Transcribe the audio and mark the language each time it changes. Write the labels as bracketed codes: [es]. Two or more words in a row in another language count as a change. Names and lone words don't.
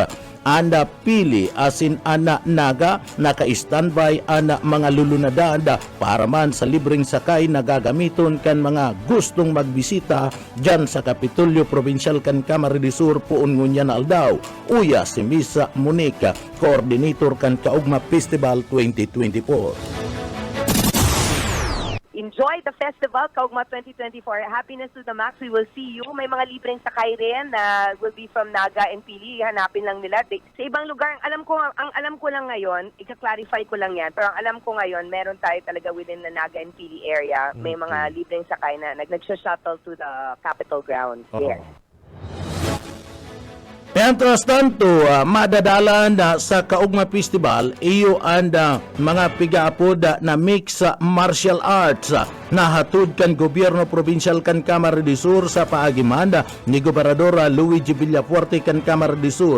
[bik] Anda pili asin ana naga naka-standby ana mga lulunadad para man sa libreng sakay na gagamiton kan mga gustong magbisita dyan sa Kapitolyo Provincial kan Camarines Sur puon ngunya na aldaw. Uya si Miss Monique, coordinator kan Kaugma Festival 2024. [en] enjoy the festival, Kaugma 2024. Happiness to the max. We will see you. [tl] May mga libreng sakay rin na [en] will be from [tl] Naga and Pili. Hanapin lang nila. Sa ibang lugar, ang alam ko lang ngayon, ika-clarify ko lang yan, pero ang alam ko ngayon, meron tayo talaga [en] within the Naga and Pili area. [tl] May mga libreng sakay na nag-shuttle [en] to the Capitol grounds. [tl] Yes. [bik] Mientras tanto, madadalan sa Kaugma Festival iyo ang mga pigaapod na [en] mix martial arts [bik] na hatod kan gobyerno provincial kan Camarines de Sur sa paagiman ni Gobernador Luigi Villafuerte kan Camarines de Sur.